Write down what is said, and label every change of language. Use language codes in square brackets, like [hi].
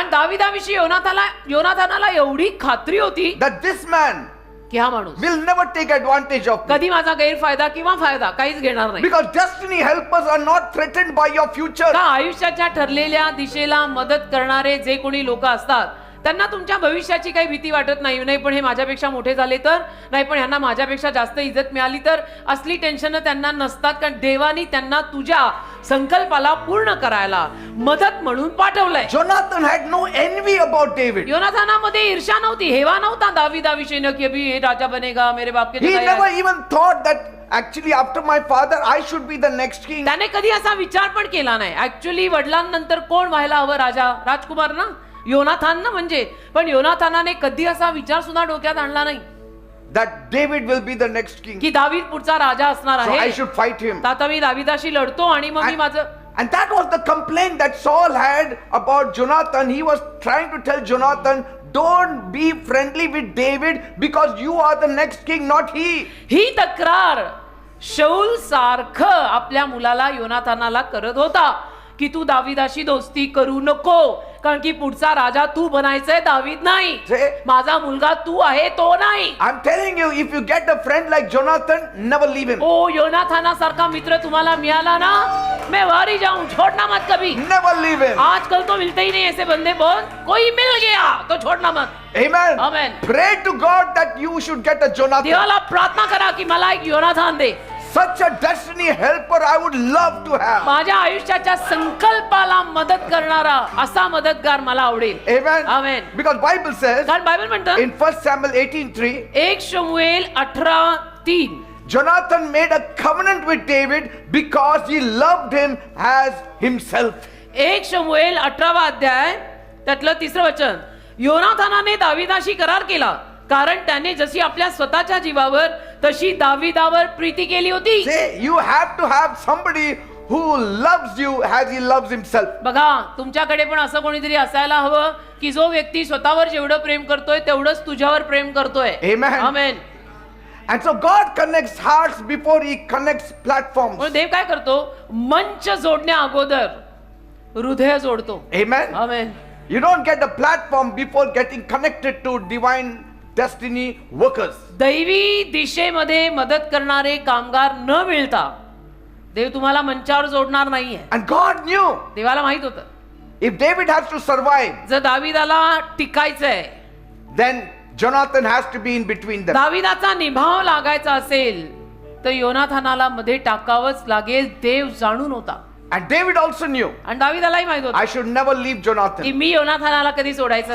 [mr] आणि दाविदाविषयी योनाथानाला एवढी खात्री होती [en] that this man [mr] की हा माणूस [en] will never take advantage of me. [mr] कधी माझा गैरफायदा किंवा फायदा काहीच घेणार नाही. [en] Because destiny helpers are not threatened by your future. [mr] का आयुष्याच्या ठरलेल्या दिशेला मदत करणारे जे कोणी लोक असतात त्यांना तुमच्या भविष्याची काही भीती वाटत नाही. नाही पण हे माझ्यापेक्षा मोठे झाले तर, नाही पण ह्यांना माझ्यापेक्षा जास्त इज्जत मिळाली तर, असली टेन्शन त्यांना नसतात, कारण देवानी त्यांना तुझ्या संकल्पाला पूर्ण करायला मदत म्हणून पाठवलंय. [en] Jonathan had no envy about David. [mr] योनाथानामध्ये ईर्ष्या नव्हती, हेवा नव्हता दाविदाविषयीनं की [hi] अभी हे राजा बनेगा मेरे बाप के [en] He [hi] जगह [en] never [hi] है. [en] even thought that actually after my father I should be the next king. [mr] त्याने कधी असा विचार पण केला नाही. ऍक्च्युली वडिलांनंतर कोण व्हायला हवं राजा, राजकुमार ना, योनाथान ना म्हणजे. पण योनाथानाने कधी असा विचार सुद्धा डोक्यात आणला नाही [en] That David will be the next king. [mr] की दावीद पुढचा राजा असणार [en] So I [mr] आहे, [en] should fight him. [mr] तर आता मी दाविदाशी लढतो आणि मग मी माझं. [en] And that was the complaint that Saul had about Jonathan. He was trying to tell Jonathan, don't be friendly with David because you are the next king, not he. [mr] ही तक्रार शाऊल सारखं आपल्या मुलाला योनाथानाला करत होता की तू दाविदाशी दोस्ती करू नको, कारण की पुढचा राजा तू बनायचंय, दावीद नाही. [en] See? [mr] माझा मुलगा तू आहे, तो नाही. [en] I'm telling you, if you get a friend like Jonathan, never leave him. [mr] ओ योनाथाना सारखा मित्र तुम्हाला मिळाला ना, [hi] मैं वारी जाऊं, छोड़ना मत कभी. [en] Never leave him. [hi] आजकल तो मिलते ही नहीं ऐसे बंदे, बहुत कोई मिल गया तो छोड़ना मत. [en] Amen. Amen. Pray to God that you should get a Jonathan. [mr] देवाला प्रार्थना करा की मला एक योनाथान दे. [en] Such a destiny helper I would love to have. [mr] माझ्या आयुष्याच्या संकल्पाला मदत करणारा असा मदतगार मला आवडेल. [en] Amen. Amen. Because Bible says [mr] कारण बायबल म्हणतं [en] in 1 Samuel 18:3, [mr] 1 शमूएल 18:3 [en] Jonathan made a covenant with David because he loved him as himself. [mr] 1 शमूएल 18वा अध्याय त्यातलं 3रं वचन. योनाथानाने दाविदाशी करार केला कारण त्याने जशी आपल्या स्वतःच्या जीवावर तशी दाविदावर प्रीती केली होती. [en] Say, you have to have somebody who loves you as he loves himself. [mr] बघा, तुमच्याकडे पण असं कोणीतरी असायला हवं की जो व्यक्ती स्वतःवर जेवढं प्रेम करतोय तेवढंच तुझ्यावर प्रेम करतोय. [en] Amen. [mr] Amen. [en] And so God connects hearts before he connects platforms. [mr] म्हणून देव काय करतो, मंच जोडण्या अगोदर हृदय जोडतो. [en] Amen. [mr] Amen. [en] You don't get a platform before getting connected to divine destiny workers. [mr] दैवी दिशेमध्ये मदत करणारे कामगार न मिळता देव तुम्हाला मंचावर जोडणार नाहीये. [en] And God knew [mr] देवाला माहित होतं [en] if David has to survive, [mr] जर दाविदाला टिकायचंय, [en] then Jonathan has to be in between them. [mr] दाविदाचा निभाव लागायचा असेल तर योनाथानाला मध्ये टाकावंच लागेल. देव जाणून होता. [en] And David also knew [mr] आणि दाविदालाही माहित होतं [en] I should never leave [mr] की [en] Jonathan. [mr] मी योनाथानाला कधी सोडायचं